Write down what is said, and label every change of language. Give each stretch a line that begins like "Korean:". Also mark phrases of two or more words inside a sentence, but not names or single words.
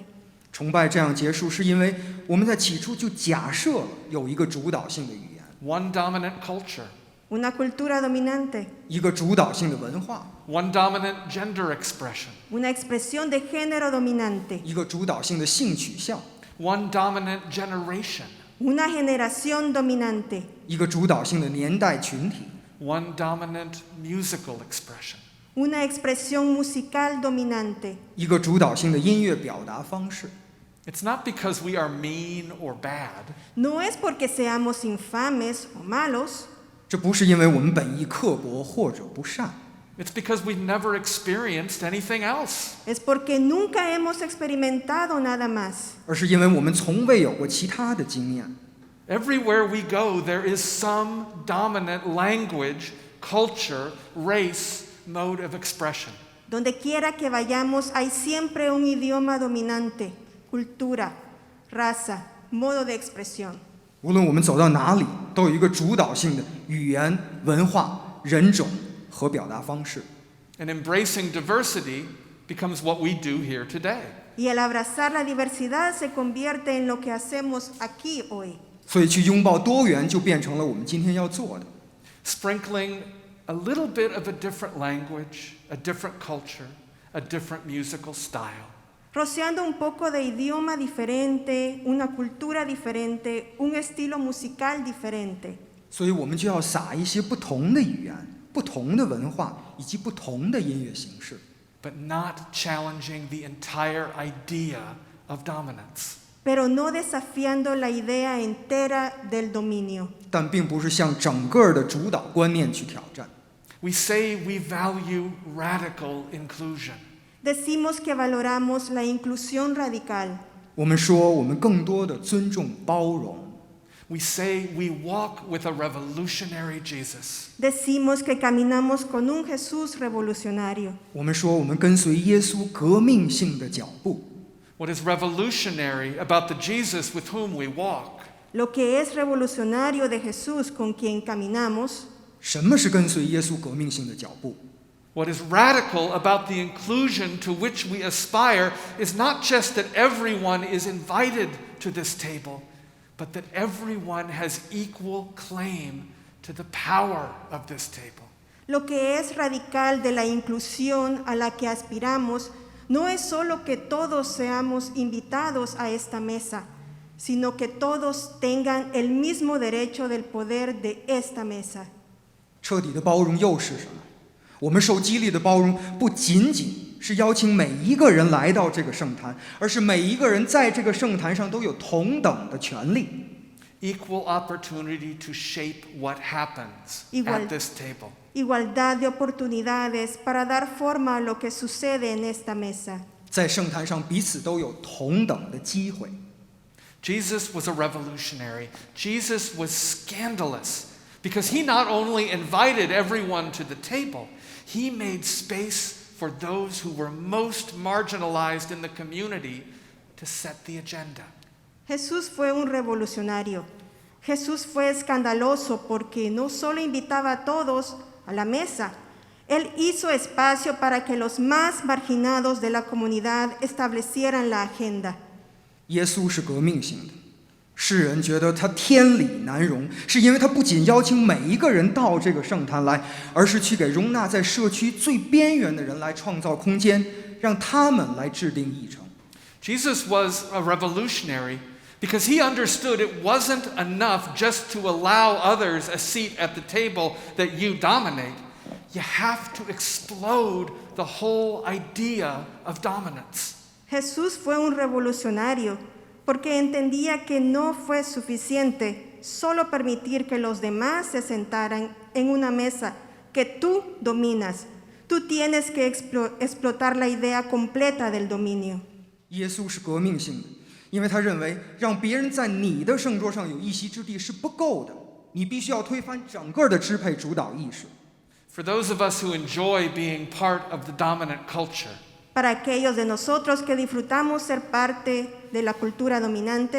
Chinese: 崇拜这样结束，是因为我们在起初就假设了有一个主导性的语言，
English: One dominant culture.
Spanish: Una cultura dominante.
Chinese: 一个主导性的文化，
English: One dominant gender expression.
Spanish: Una expresión de género dominante.
Chinese: 一个主导性的性取向，
English: One dominant generation.
Spanish: Una generación dominante.
Chinese: 一个主导性的年代群体，
English: One dominant musical expression.
Spanish: Una expresión musical dominante.
Chinese: 一个主导性的音乐表达方式。
English: It's not because we are mean or bad.
Spanish: No es porque seamos infames o malos.
Chinese: 这不是因为我们本意刻薄或者不善，
English: It's because we've never experienced anything else.
Spanish: Es porque nunca hemos experimentado nada más.
Chinese: 而是因为我们从未有过其他的经验。
English: Everywhere we go, there is some dominant language, culture, race, mode of expression.
Spanish: Donde quiera que vayamos hay siempre un idioma dominante, cultura, raza, modo de expresión.
Chinese: 无论我们走到哪里，都有一个主导性的语言、文化、人种和表达方式。
English: And embracing diversity becomes what we do here today.
Spanish: Y el abrazar la diversidad se convierte en lo que hacemos aquí hoy.
Chinese: 所以去拥抱多元就变成了我们今天要做的。
English: Sprinkling a little bit of a different language, a different culture, a different musical style.
Spanish: Rociando un poco de idioma diferente, una cultura diferente, un estilo musical diferente.
Chinese: 所以我们就要撒一些不同的语言、不同的文化以及不同的音乐形式。
English: But not challenging the entire idea of dominance.
Spanish: Pero no desafiando la idea entera del dominio.
Chinese: 但并不是向整个的主导观念去挑战。
English: We say we value radical inclusion.
Spanish: Decimos que valoramos la inclusión radical.
Chinese: 我们说我们更多的尊重包容，
English: We say we walk with a revolutionary Jesus.
Spanish: Decimos que caminamos con un Jesús revolucionario.
Chinese: 我们说我们跟随耶稣革命性的脚步。
English: What is revolutionary about the Jesus with whom we walk?
Spanish: Lo que es revolucionario de Jesús con quien caminamos.
Chinese: 什么是跟随耶稣革命性的脚步？
English: What is radical about the inclusion to which we aspire is not just that everyone is invited to this table, but that everyone has equal claim to the power of this table.
Spanish: Lo que es radical de la inclusión a la que aspiramos no es solo que todos seamos invitados a esta mesa, sino que todos tengan el mismo derecho del poder de esta mesa.
Chinese: 彻底的包容又是什么？我们受激励的包容不仅仅是邀请每一个人来到这个圣坛，而是每一个人在这个圣坛上都有同等的权利。
English: Equal opportunity to shape what happens at this table.
Spanish: Igualdad de oportunidades para dar forma a lo que sucede en esta mesa.
Chinese: 在圣坛上彼此都有同等的机会。
English: Jesus was a revolutionary. Jesus was scandalous because he not only invited everyone to the table, he made space for those who were most marginalized in the community to set the agenda.
Spanish: Jesús fue un revolucionario. Jesús fue escandaloso porque no solo invitaba a todos a la mesa, él hizo espacio para que los más marginados de la comunidad establecieran la agenda.
Chinese: 耶稣是革命性的，世人觉得他天理难容，是因为他不仅邀请每一个人到这个圣坛来，而是去给容纳在社区最边缘的人来创造空间，让他们来制定议程。
English: Jesus was a revolutionary because he understood it wasn't enough just to allow others a seat at the table that you dominate. You have to explode the whole idea of dominance.
Spanish: Jesús fue un revolucionario porque entendía que no fue suficiente solo permitir que los demás se sentaran en una mesa que tú dominas. Tú tienes que explotar la idea completa del dominio.
Chinese: 耶稣是革命性的，因为他认为让别人在你的圣桌上有一席之地是不够的，你必须要推翻整个的支配主导意识。
English: For those of us who enjoy being part of the dominant culture,
Spanish: Para aquellos de nosotros que disfrutamos ser parte de la cultura dominante,